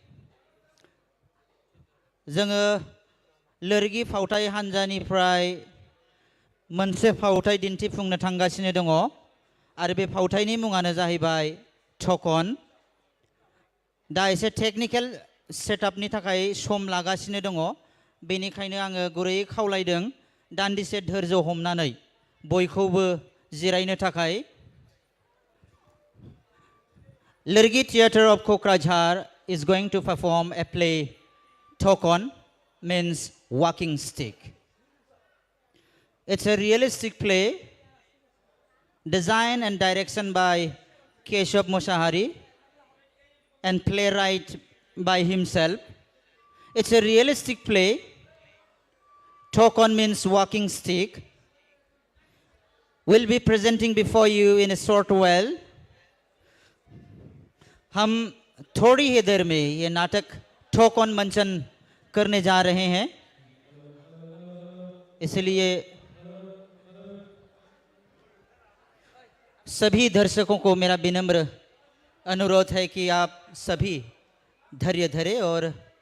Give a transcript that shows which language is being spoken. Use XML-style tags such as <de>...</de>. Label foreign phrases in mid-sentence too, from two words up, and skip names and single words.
<brx>जोङो लोरगि फावथाय हानजानिफ्राय मोनसे फावथाय दिन्थिफुंनो थांगासिनो दङ आरो बे फावथायनि मुङानो जाहैबाय टकन। दा एसे</brx> <en>technical setup</en> <brx>थाखाय सम लागासिनो दङ, बेनिखायनो आङो गुरैयै खावलायदों दान्दिसे धोर्ज हमनानै बयखौबो जिरायनो थाखाय।</brx> <en>Lirgi Theatre of Kokrajhar is going to perform a play, Tokon, means walking stick. It's a realistic play, design and direction by Keshav Mushahari and playwright by himself. It's a realistic play. Tokon means walking stick. We'll be presenting before you in a short while.</en> <hi>हम थोड़ी ही देर में ये नाटक टोकन मंचन करने जा रहे हैं, इसलिए सभी दर्शकों को मेरा विनम्र अनुरोध है कि आप सभी धैर्य धरें और</hi>